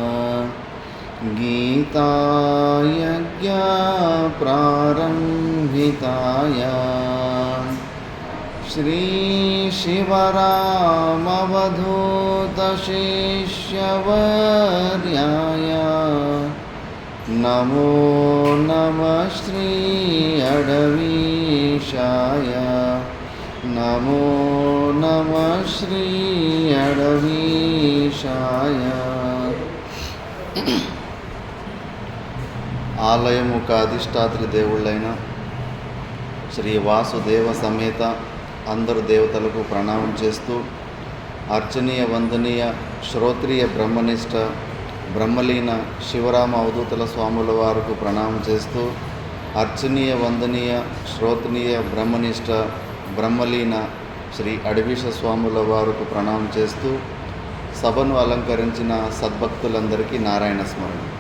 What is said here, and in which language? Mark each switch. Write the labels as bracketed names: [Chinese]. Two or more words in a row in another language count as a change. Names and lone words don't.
[Sanskrit] गीतायज्ञप्रारम्भिताय श्री शिवरामवधूतशिष्यवर्याय नमो नमः श्री अडवीशाय नमो नमः श्री अडवीशाय। [Telugu] ఆలయముక అధిష్టాత్రి దేవుళ్ళైన శ్రీ వాసుదేవ సమేత అందరు దేవతలకు ప్రణామం చేస్తూ అర్చనీయ వందనీయ శ్రోత్రియ బ్రహ్మనిష్ట బ్రహ్మలీన శివరామ అవధూతల స్వాముల వారికి ప్రణామం చేస్తూ అర్చనీయ వందనీయ శ్రోత్రియ బ్రహ్మనిష్ట బ్రహ్మలీన శ్రీ అడవీశ స్వాముల వారికి ప్రణామం చేస్తూ సభను అలంకరించిన సద్భక్తులందరికీ నారాయణ స్మరణ.